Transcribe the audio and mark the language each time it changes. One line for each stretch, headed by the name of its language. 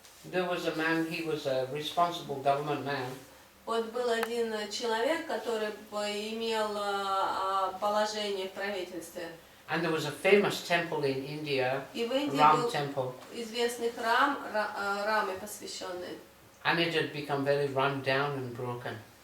English: There was a man, he was a responsible government man.
Russian: Вот был один человек, который имел положение в правительстве.
English: And there was a famous temple in India,
Russian: И в Индии
English: Ram
Russian: был
English: temple.
Russian: известный храм, Раме посвященный.
English: And it had become very run down and broken.